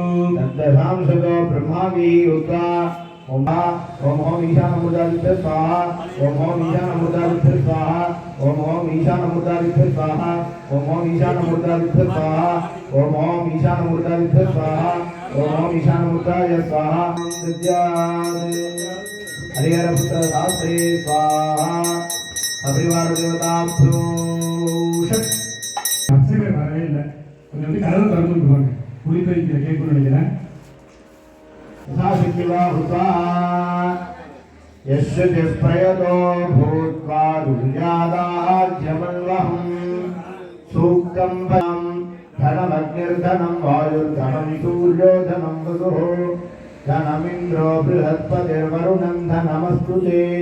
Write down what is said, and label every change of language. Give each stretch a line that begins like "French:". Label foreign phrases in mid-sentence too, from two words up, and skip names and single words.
Sanskrit: तद्दशांशतो ब्रह्मावी उद्गा ओम ओम ईशानमूर्धादिभ्य स्वाहा ओम ईशानमूर्धादिभ्य स्वाहा ओम ईशानमूर्धादिभ्य स्वाहा ओम ईशानमूर्धादिभ्य स्वाहा ओम ईशानमूर्धादिभ्य स्वाहा ओम ईशानमूर्धाय स्वाहा हरिहरपुत्र शास्त्रे स्वाहा अभिवार देवताभ्यो
Tamil: அர்ச்சகர் வரவே இல்லை கொஞ்சம் வந்து கதவு திறந்து போவாங்க குளித்து வைக்கிற கேட்கணும்னு நினைக்கிறேன்
Sanskrit: यथाशक्तिवा भूत्वा यस्य प्रयतो भूत्वा दुर्यादाज्यमन्वहम् सूक्तं पदं धनमग्निर्धनं वायुर्धनं सूर्यो धनं वसुः धनमिन्द्रो बृहस्पतिर्वरुणं धनमस्तु ते